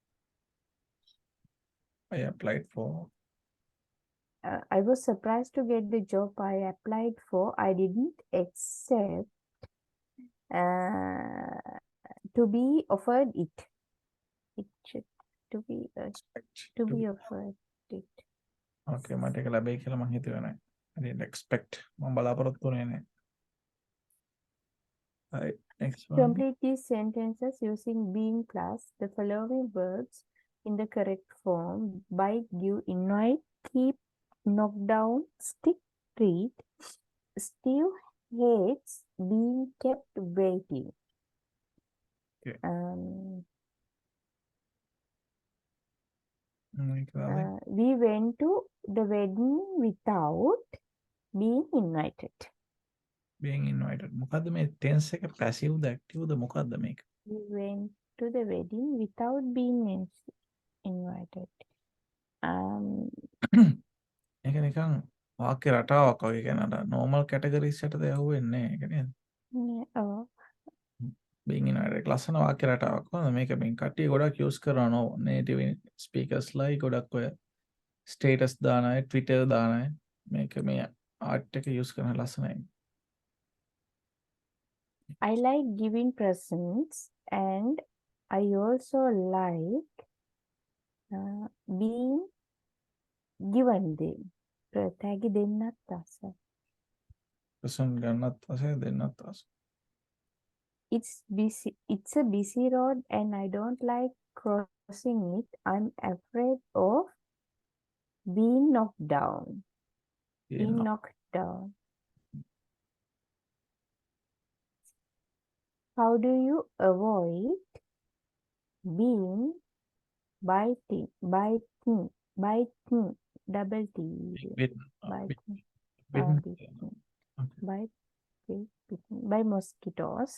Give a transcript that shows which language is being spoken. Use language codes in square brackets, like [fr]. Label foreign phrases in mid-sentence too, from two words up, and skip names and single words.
[en] I applied for. I was surprised to get the job I applied for. I didn't accept to be offered it. It should to be offered it. [si] Okay, මට ඒක ලැබෙයි කියලා මම හිතුවේ නැහැ. [en] I didn't expect. [si] මම බලාපොරොත්තු වෙන්නේ නැහැ. [en] Right, next one. Complete these sentences using being plus the following verbs in the correct form: bite, give, invite, keep, knock down, stick, treat. Steve hates being kept waiting. Okay. We went to the wedding without being invited. Being invited. [si] මොකද්ද මේ tense එක passive ද active ද මොකද්ද මේක? [en] We went to the wedding without being invited. [si] ඒක නිකන් වාක්‍ය රටාවක් වගේ කියන අර [en] normal categories [si] යටද යහුවෙන්නේ නැහැ. ඒක නේද? නෑ, ඔව්. [en] being in a [si] ලස්සන වාක්‍ය රටාවක්. හොඳ මේක මේ කට්ටිය ගොඩක් use කරනවා [en] native speakers like [si] ගොඩක් ඔය status දාන අය, Twitter දාන අය මේක මේ art එක use කරන ලස්සනයි. [en] I like giving presents and I also like being given them. [si] ප්‍රතැගි දෙන්නත් ආසයි. present ගන්නත් ආසයි දෙන්නත් ආසයි. [en] It's a busy road and I don't like crossing it. I'm afraid of being knocked down. Being knocked down. How do you avoid being biting, double T, biting, bitten by mosquitoes?